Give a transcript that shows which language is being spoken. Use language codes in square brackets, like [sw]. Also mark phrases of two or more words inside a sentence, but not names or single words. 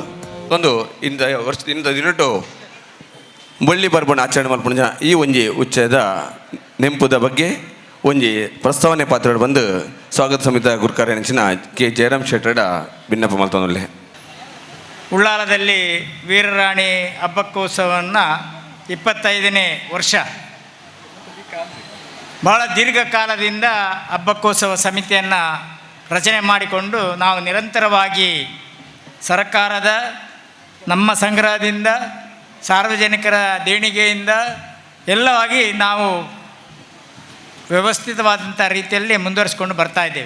[tcy] ಒಂದು ಇಂದ ದಿನಟು ಬಳ್ಳಿ ಬರ್ಬಣ್ಣ ಆಚರಣೆ ಮಲ್ಪುಣ ಈ ಒಂಜಿ ಉಚ್ಚದ ನೆಂಪುದ ಬಗ್ಗೆ ಒಂಜಿ ಪ್ರಸ್ತಾವನೆ ಪಾತ್ರ ಬಂದು ಸ್ವಾಗತ ಸಮಿತ ಗುರುಕಾರ ನೆಂಚಿನ ಕೆ ಜಯರಾಮ್ ಶೆಟ್ಟಡ ಭಿನ್ನಪ ಮಲ್ತೊಂದುಲ್ಲೆ. [kn] ಉಳ್ಳಾಲದಲ್ಲಿ ವೀರರಾಣಿ ಹಬ್ಬಕ್ಕೋತ್ಸವವನ್ನು 25ನೇ ವರ್ಷ ಬಹಳ ದೀರ್ಘಕಾಲದಿಂದ ಹಬ್ಬಕ್ಕೋತ್ಸವ ಸಮಿತಿಯನ್ನು ರಚನೆ ಮಾಡಿಕೊಂಡು ನಾವು ನಿರಂತರವಾಗಿ ಸರ್ಕಾರದ ನಮ್ಮ ಸಂಗ್ರಹದಿಂದ ಸಾರ್ವಜನಿಕರ ದೇಣಿಗೆಯಿಂದ ಎಲ್ಲವಾಗಿ ನಾವು ವ್ಯವಸ್ಥಿತವಾದಂಥ ರೀತಿಯಲ್ಲಿ ಮುಂದುವರಿಸ್ಕೊಂಡು ಬರ್ತಾ ಇದ್ದೇವೆ.